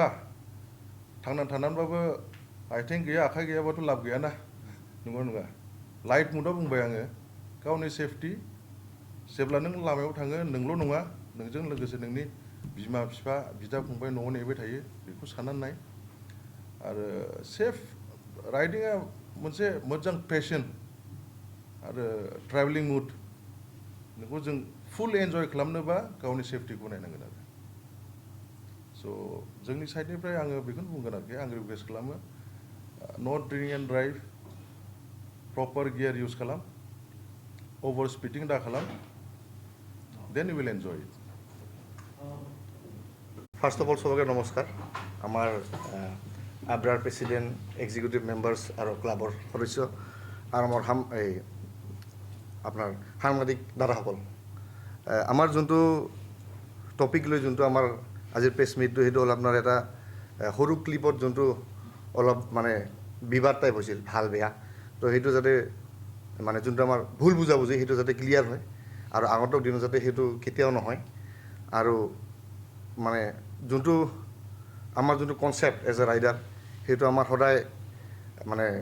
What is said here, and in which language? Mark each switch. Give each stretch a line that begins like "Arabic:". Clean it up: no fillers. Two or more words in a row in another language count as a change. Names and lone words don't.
Bodo: थांनानै थानानैबाबो आथिं गैया आखाइ गैयाबाथ' लाब गैयाना नंगौ नङा लाइट मुडआव बुंबाय आङो गावनि सेफटि जेब्ला नों लामायाव थाङो नोंल' नङा नोंजों लोगोसे नोंनि बिमा बिफा बिदा फंबाय न'आव नेबाय थायो बेखौ साननानै नाय आरो सेफ राइडिंआ मोनसे मोजां पेशन आरो
English: travelling mood
Bodo: नोंखौ जों
English: full enjoy
Bodo: खालामनोबा गावनि सेफटिखौ नायनांगोन आरो स' जोंनि साइडनिफ्राय आङो बेखौनो बुंगोन आरोखि आं रिकुवेस्ट खालामो
English: not drink and drive proper gear use
Bodo: खालाम
English: over speeding
Bodo: दा खालाम
English: then you will enjoy it first of all
Assamese: সবাইকে নমস্কাৰ আমাৰ আব্ৰাৰ প্ৰেচিডেণ্ট
English: executive members
Assamese: আৰু ক্লাবৰ সদস্য আৰু আমাৰ আপোনাৰ সাংবাদিক দাদাসকল আমাৰ যোনটো টপিক লৈ যোনটো আমাৰ আজিৰ প্ৰেছ মিটটো সেইটো হ'ল আপোনাৰ এটা সৰু ক্লিপত যোনটো অলপ মানে বিবাদ টাইপ হৈছিল ভাল বেয়া তো সেইটো যাতে মানে যোনটো আমাৰ ভুল বুজাবুজি সেইটো যাতে ক্লিয়াৰ হয় আৰু আগন্তুক দিনত যাতে সেইটো কেতিয়াও নহয় আৰু মানে যোনটো আমাৰ যোনটো
English: concept as a rider
Assamese: সেইটো আমাৰ সদায় মানে